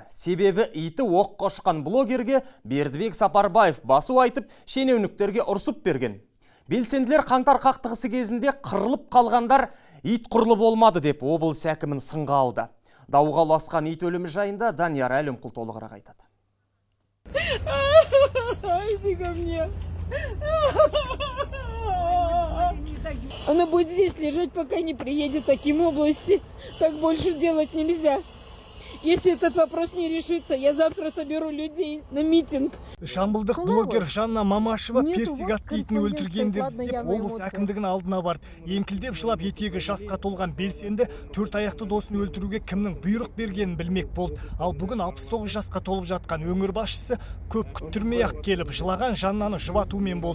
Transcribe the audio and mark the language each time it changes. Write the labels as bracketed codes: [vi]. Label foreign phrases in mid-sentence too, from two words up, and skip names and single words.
[kk] Себебі иті оқ қошқан блогерге Бердібек Сапарбаев басу айтып, шенеуніктерге ұрсып берген. Белсенділер қаңтар қақтығысы кезінде қырылып қалғандар ит құрлы болмады деп облыс әкімін сынға алды. Дауға ұласқан ит өлімі жайында Данияр Әлімқұл толығырақ айтады. [ru] Она будет здесь лежать, пока не приедет таким области. Так больше делать нельзя. Если этот вопрос не решится, я завтра соберу людей на митинг. [kk] Жамбылдық блогер Жанна Мамашева персик атты итін өлтіргендерді іздеп облыс әкімдігінің алдына барды. Еңкілдеп жылап етегі жасқа толған белсенді төрт аяқты досын өлтіруге кімнің бұйрық бергенін білмек болды. Ал бүгін 69 жасқа толып жатқан өңір басшысы көп күттірмей-ақ келіп, жылаған Жаннаны жұбатумен болды.